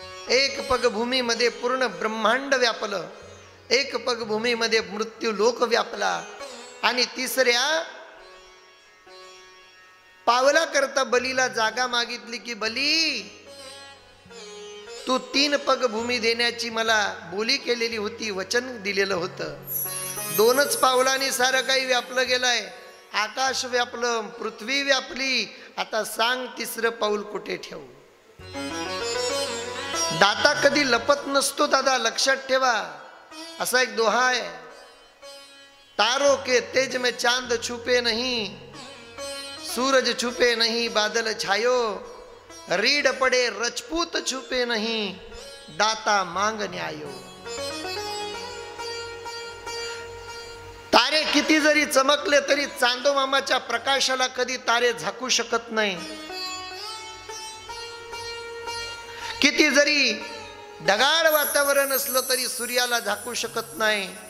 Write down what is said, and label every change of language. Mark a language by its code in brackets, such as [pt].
[mr] 1 पग भूमीमध्ये पूर्ण ब्रह्मांड व्यापलं, 1 पग भूमीमध्ये मृत्यू लोक व्यापला आणि 3ऱ्या पावला करता बलीला जागा मागितली की बली, तू 3 पग भूमी देण्याची मला बोली केलेली होती, वचन दिलेलं होतं. 2च पावलांनी सारं काही व्यापलं गेलंय. आकाश व्यापलं, पृथ्वी व्यापली. आता सांग 3रं पाऊल कुठे ठेवू? दाता कधी लपत नसतो दादा, लक्षात ठेवा. असा एक दोहा आहे, [hi] तारों के तेज में चांद छुपे नहीं, सूरज छुपे नहीं बादल छायो, रीड पड़े रजपूत छुपे नहीं, दाता मांग न्यायो. [mr] तारे किती जरी चमकले तरी चांदो मामाच्या प्रकाशाला कधी तारे झाकू शकत नाही. किती जरी ढगाळ वातावरण असलं तरी सूर्याला झाकू शकत नाही.